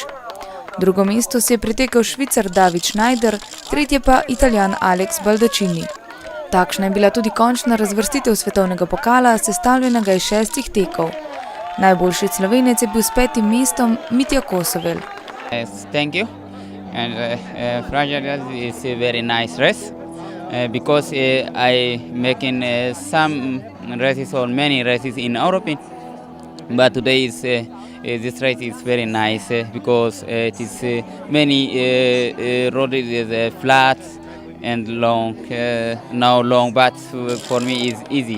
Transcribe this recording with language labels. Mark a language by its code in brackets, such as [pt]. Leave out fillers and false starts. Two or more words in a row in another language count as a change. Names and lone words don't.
[sl] Drugo mesto si je pritekel Švicar David Schneider, tretje pa Italijan Alex Baldacini. Takšna je bila tudi končna razvrstitev svetovnega pokala, sestavljenega iz 6 tekov. Najboljši Slovenec je bil s 5. mestom Mitja Kosovel. [en] Thank you. And Fragile is a very nice race because I making some races or many races in Europe, but today is this race is very nice because it is many road is flat and long, now long, but for me is easy.